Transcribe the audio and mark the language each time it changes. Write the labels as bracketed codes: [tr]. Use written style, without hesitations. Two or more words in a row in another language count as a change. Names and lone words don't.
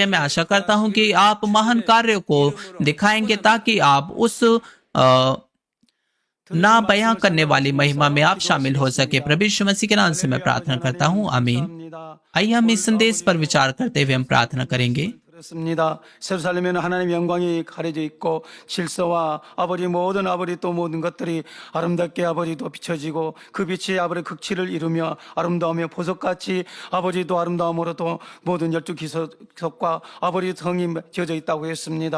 [hi] मैं आशा करता हूं कि आप महान कार्यों को दिखाएंगे ताकि आप उस ना बयां करने वाली महिमा में आप शामिल हो सके। प्रभु यीशु मसीह के नाम से मैं प्रार्थना करता हूं, आमीन। आइए हम इस संदेश पर विचार करते हुए हम प्रार्थना करेंगे। [ko] 들었습니다. 예루살렘에는 하나님의 영광이 가려져 있고 질서와 아버지 모든 아버지 또 모든 것들이 아름답게 아버지도 비춰지고 그 빛이 아버지 극치를 이루며 아름다우며 보석같이 아버지도 아름다움으로 또 모든 12기석과 아버지 성이 지어져 있다고 했습니다.